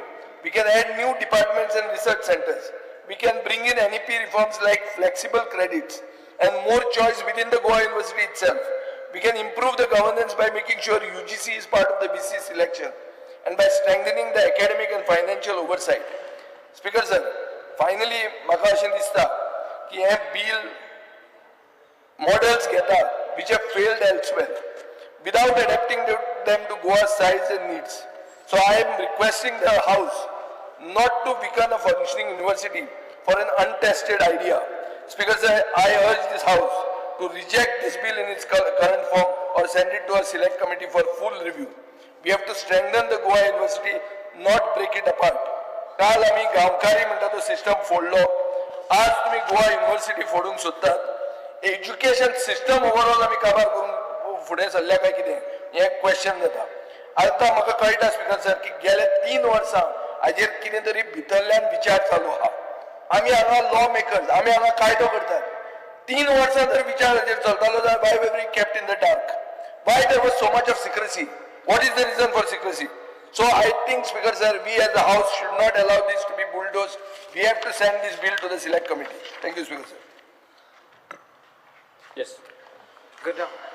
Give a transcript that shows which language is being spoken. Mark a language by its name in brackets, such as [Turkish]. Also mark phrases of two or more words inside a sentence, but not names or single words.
[English] We can add new departments and research centers. We can bring in NEP reforms like flexible credits and more choice within the Goa University itself. We can improve the governance by making sure UGC is part of the BC selection and by strengthening the academic and financial oversight. Speaker sir, finally, [Konkani] म्हाका अशें दिसता की हे [English] bill models घेता which have failed elsewhere without adapting them to Goa's size and needs. So I am requesting the House not to weaken a functioning university for an untested idea. Speaker sir, I urge this House to reject this bill in its current form or send it to our select committee for full review. We have to strengthen the Goa University, not break it apart. [Konkani] काल आम्ही गावकारी म्हणटा तो सिस्टम फोडलो. आज तुम्ही गोवा युनिव्हर्सिटी फोडूंक सोदतात. [English] Education system overall [Konkani] आम्ही काबार करून फुडें सरल्या काय कितें हे क्वेश्चन जाता. आता म्हाका कळटा स्पीकर सर की गेल्या 3 वर्सां हाजेर कितें तरी भितरल्यान विचार चालू आहा. आम्ही हांगा [English] law makers, [Konkani] आम्ही हांगा कायदो करतात. 3 वर्सां जर विचार हाजेर चलतालो जाल्यार [English] why were we kept in the dark? Why there was so much of secrecy? What is the reason for secrecy? So I think, Speaker sir, we as a House should not allow this to be bulldozed. We have to send this bill to the select committee. Thank you, Speaker sir. Yes. Good now.